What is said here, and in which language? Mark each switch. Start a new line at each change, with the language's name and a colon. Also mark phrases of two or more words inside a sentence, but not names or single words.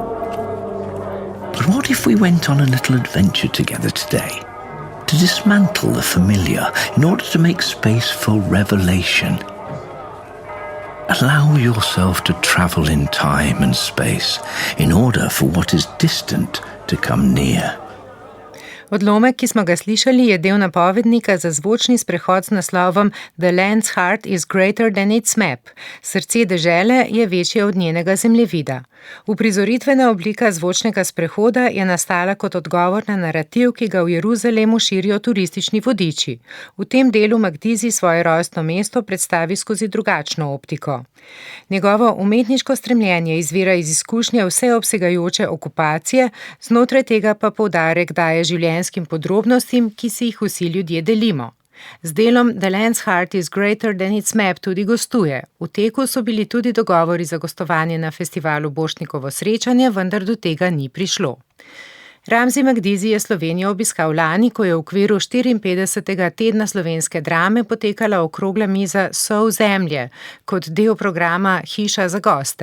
English: But what if we went on a little adventure together today? To dismantle the familiar in order to make space for revelation. Allow yourself to travel in time and space in order for what is distant to come near.
Slovenian: Odlomek, ki smo ga slišali, je del napovednika za zvočni sprehod z naslovom The Land's Heart is greater than its map. Srce dežele je večje od njenega zemljevida. Uprizoritvena oblika zvočnega sprehoda je nastala kot odgovor na narativ, ki ga v Jeruzalemu širijo turistični vodiči. V tem delu Makdisi svoje rojstno mesto predstavi skozi drugačno optiko. Njegovo umetniško stremljenje izvira iz izkušnje vseobsegajoče okupacije, znotraj tega pa poudarek daje življenjskim podrobnostim, ki si jih vsi ljudje delimo. Z delom The Land's Heart is greater than its map tudi gostuje. V teku so bili tudi dogovori za gostovanje na festivalu Borštnikovo srečanje, vendar do tega ni prišlo. Ramzi Makdisi je Slovenijo obiskal lani, ko je v okviru 54. tedna slovenske drame potekala okrogla miza Sol zemlje kot del programa Hiša za goste.